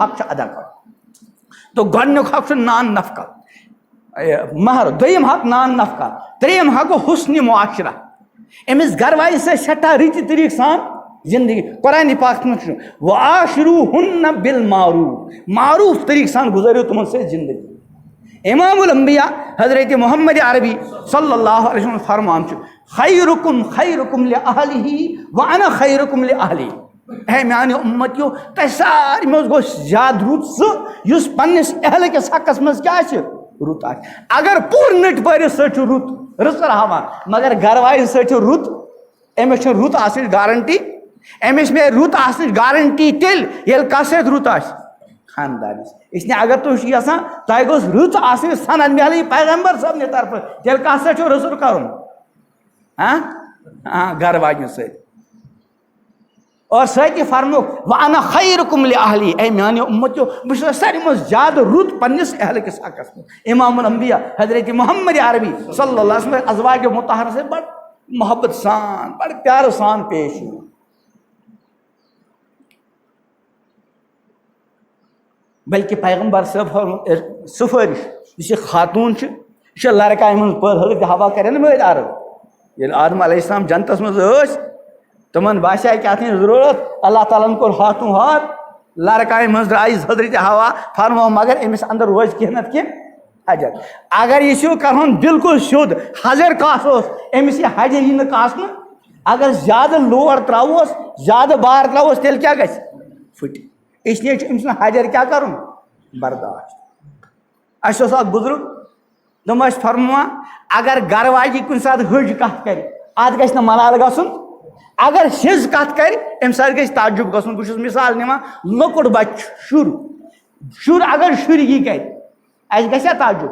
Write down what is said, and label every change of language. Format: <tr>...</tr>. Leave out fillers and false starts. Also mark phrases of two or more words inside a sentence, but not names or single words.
<ks>حق چھُ ادا کرُن تو گۄڈنیُک حق چھُ نان نفقہ مہر دوٚیِم حق نان نفقہ ترٛیٚیِم حق گوٚو حُسنہِ معاشرہ أمِس گرٕ واجہِ سۭتۍ سٮ۪ٹھاہ رٕتہِ طریٖقہٕ سان زندگی قرآنِ پاکس منٛز چھُ</ks> <ar>وَعاشِروٗہُنَّ بِالمعروٗف</ar> <ks>معروٗف طریٖقہٕ سان گُزٲرِو تِمن سۭتۍ زندگی امام الانبیاء حضرت محمد عربی صلی اللہ علیہ وسلم فرمان چھُ</ks> <ar>خیرُکُم خیرُکُم لِأہلِہِ وَأَنَا خیرُکُم لِأہلی</ar> <ks>اے میانہِ اُمتیو تۄہہِ سارنٕے منٛز گوٚژھ زیادٕ رُت سُہ یُس پننِس اہلہِ کِس حقس منٛز کیٛاہ آسہِ رُت آسہِ اگر پوٗرٕ نٔٹۍ پٲرِس سۭتۍ چھُ رُت رٕژر ہاوان مگر گرٕ واجٮ۪ن سۭتۍ چھُ رُت أمِس چھِ رُت آسنٕچ گارنٹی أمس میں رُت آسنٕچ گارنٹی تیٚلہِ ییٚلہِ کَتھ سۭتۍ رُت آسہِ خاندارس. اسلیے اگر تُہۍ چھِو یژھان تۄہہِ گوٚژھ رٕژ آسٕنۍ سند میلٕنۍ پیغمبر صٲبنہِ طرفہٕ تیٚلہِ کَتھ سۭتۍ چھُو رسول کَرُن گرٕ واجنہِ سۭتۍ. اور سۭتی فرموکھ</ks> <ar>وَأَنَا خَيْرُكُمْ لِأَهْلِي</ar> <ks>اے میانیو اُمتیو بہٕ چھُس ساروی منٛز زیادٕ رُت پننِس اہلہِ کِس حقس منٛز. امام الانبیا حضرت محمد عربی صلی اللہ علیہ وسلم ازواج مطہرہ سے بڑٕ محبت سان بڑٕ پیارٕ سان پیش یِوان. بلکہ پیغمبر صٲب سفٲرِش یُس یہِ خاتوٗن چھِ یہِ چھِ لڑکایہِ منٛز پٲدٕ حضرت حوا کرن مٲدۍ عرب ییٚلہِ آدم علیہ السلام جنتس منٛز ٲسۍ تِمن باسے کیٛاہ تھانۍ ضروٗرت اللہ تعالیٰ ہن کوٚر ہاتھوں ہاتھ لڑکایہِ منٛز درٛایہِ حضرت حوا فرمو مگر أمِس اندر روزِ کینٛہہ نتہٕ کینٛہہ حجر. اگر یہِ کرہون بالکل سیوٚد حجر کاس اوس أمِس یہِ حجر یی نہٕ کاسنہٕ. اگر زیادٕ لوڑ تراووس زیادٕ بار تراووس تیٚلہِ کیٛاہ گژھِ پھٕٹہِ. اس لیے أمۍ سُنٛد حجر کیٛاہ کرُن برداشت. اَسہِ اوس اکھ بُزرگ تِم ٲسۍ فرماوان اگر گرٕ واجی کُنہِ ساتہٕ ۂج کتھ کرِ اتھ گژھِ نہٕ ملال گژھُن. اگر ہِنٛز کتھ کرِ امہِ ساتہٕ گژھِ تعجب گژھُن. بہٕ چھُس مثال نِوان لۄکُٹ بچہِ شُر اگر شُر یی کرِ اَسہِ گژھِ ہا تعجب.</ks>